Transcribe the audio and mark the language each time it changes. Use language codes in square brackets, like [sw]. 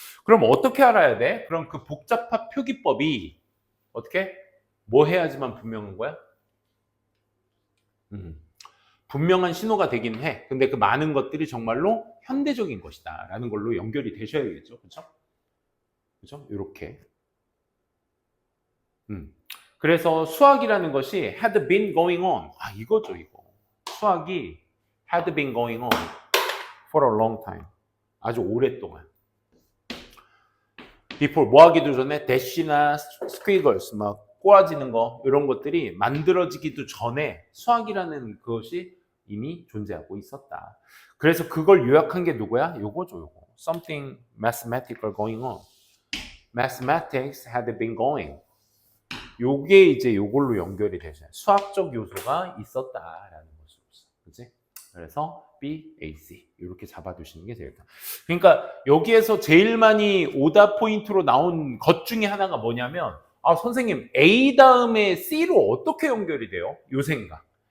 [ko] 그럼 어떻게 알아야 돼? 그럼 그 복잡한 표기법이 어떻게? 뭐 해야지만 분명한 거야? 분명한 신호가 되긴 해. 근데 그 많은 것들이 정말로 현대적인 것이다 라는 걸로 연결이 되셔야겠죠. 그렇죠? 그렇죠? 이렇게. 그래서 수학이라는 것이 [en] had been going on. [ko] 아, 이거죠, 이거. 수학이 [en] had been going on for a long time. [ko] 아주 오랫동안. [en] before [ko] 뭐 하기도 전에 dash나 squiggles 막 꼬아지는 거 이런 것들이 만들어지기도 전에 수학이라는 그것이 이미 존재하고 있었다. 그래서 그걸 요약한 게 누구야? 요거죠, 요거. [en] Something mathematical going on. Mathematics had been going. [ko] 요게 이제 요걸로 연결이 되죠. 수학적 요소가 있었다라는 것으로서. 그치? 그래서 B, A, C 이렇게 잡아두시는 게 되겠다. 그러니까 여기에서 제일 많이 오답 포인트로 나온 것 중에 하나가 뭐냐면 아 선생님 A 다음에 C로 어떻게 연결이 돼요? 요 생각.